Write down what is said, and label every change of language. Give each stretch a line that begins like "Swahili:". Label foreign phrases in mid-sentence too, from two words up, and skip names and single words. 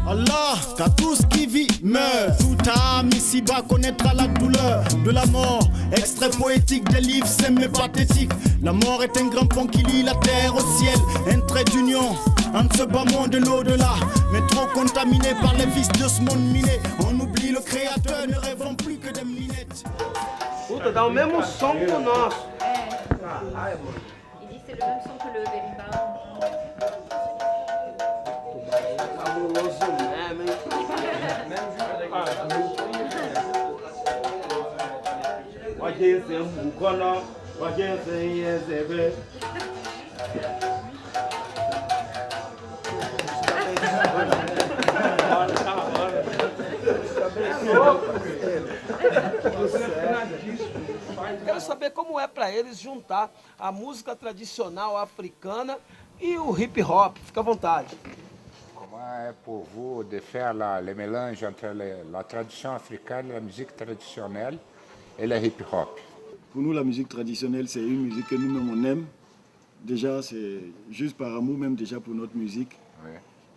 French: Allah, car tout ce qui vit meurt. Tout âme ici-bas connaîtra la douleur de la mort. Extrait poétique des livres, c'est mais pathétique. La mort est un grand pont qui lie la terre au ciel. Un trait d'union entre ce bas monde et l'au-delà. Mais trop contaminé par les vices de ce monde miné. On oublie le créateur, ne rêvons plus que des minettes.
Portuguese: Puta, dá o mesmo som que o nosso. Caralho, mano.
French: C'est le même son que le berimbau.
Portuguese: Fabuloso mesmo, hein? Wajê sem bucola, wajê sem ezebe. Quero saber como é para eles juntar a música tradicional africana e o hip hop. Fica à vontade.
French: Comment est pour vous de faire le mélange entre la tradition africaine, la musique traditionnelle et le hip hop? Pour nous, la musique traditionnelle, c'est une musique que nous-mêmes on aime. Déjà, c'est juste par amour même déjà pour notre musique. Oui.